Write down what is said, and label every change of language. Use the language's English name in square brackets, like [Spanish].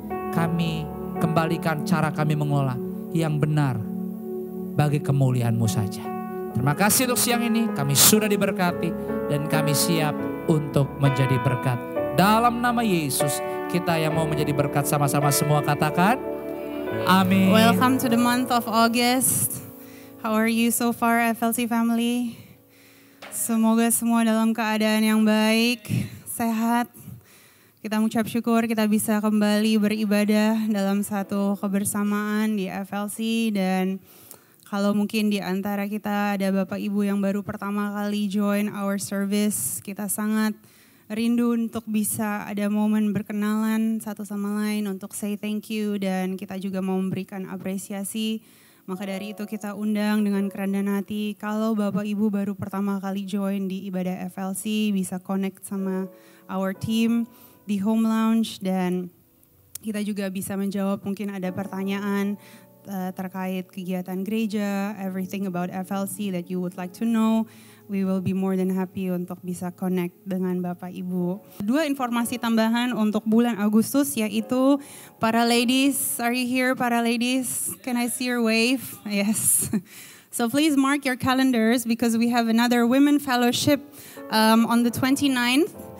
[Indonesian] Kami kembalikan cara kami mengelola yang benar. Bagi kemuliaan-Mu saja. Terima kasih untuk siang ini. Kami sudah diberkati. Dan kami siap untuk menjadi berkat. Dalam nama Yesus. Kita yang mau menjadi berkat sama-sama semua katakan. Amin. [English] Welcome to the month of August. How are you so far, FLC family? [Indonesian] Semoga semua dalam keadaan yang baik, sehat. Kita mengucap syukur kita bisa kembali beribadah dalam satu kebersamaan di FLC. Dan kalau mungkin di antara kita ada Bapak Ibu yang baru pertama kali [English] join our service, [Indonesian] kita sangat rindu untuk bisa ada momen berkenalan satu sama lain untuk [English] say thank you, [Indonesian] dan kita juga mau memberikan apresiasi. Maka dari itu kita undang dengan kerendahan hati, kalau Bapak Ibu baru pertama kali join di ibadah FLC bisa connect sama [English] our team [Indonesian] di Home Lounge, dan kita juga bisa menjawab mungkin ada pertanyaan terkait kegiatan gereja, [English] everything about FLC that you would like to know. We will be more than happy [Indonesian] untuk bisa connect dengan Bapak Ibu. 2 informasi tambahan untuk bulan Agustus, yaitu para ladies. [English] Are you here, para ladies? Can I see your wave? Yes. So please mark your calendars because we have another women fellowship on the 29th.